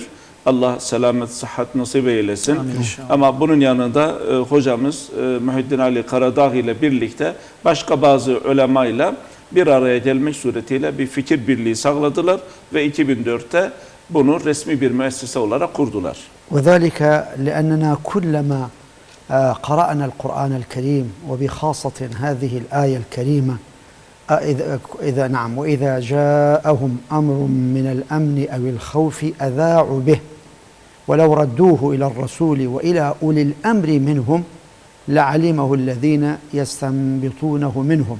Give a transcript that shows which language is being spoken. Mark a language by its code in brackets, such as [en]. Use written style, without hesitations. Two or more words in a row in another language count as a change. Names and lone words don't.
[tr] Allah selamet, sıhhat nasip eylesin. Amin. Ama bunun yanında hocamız Muhyiddin Ali Karadağ ile birlikte başka bazı ulemayla bir araya gelmek suretiyle bir fikir birliği sağladılar ve 2004'te bunu resmi bir müessese olarak kurdular. [ar] وذلك لأننا كلما قرأنا القرآن الكريم وبخاصة هذه الآية الكريمة وإذا جاءهم أمر من الأمن أو الخوف أذاعوا به ولو ردوه إلى الرسول وإلى أولي الأمر منهم لعلمه الذين يستنبطونه منهم.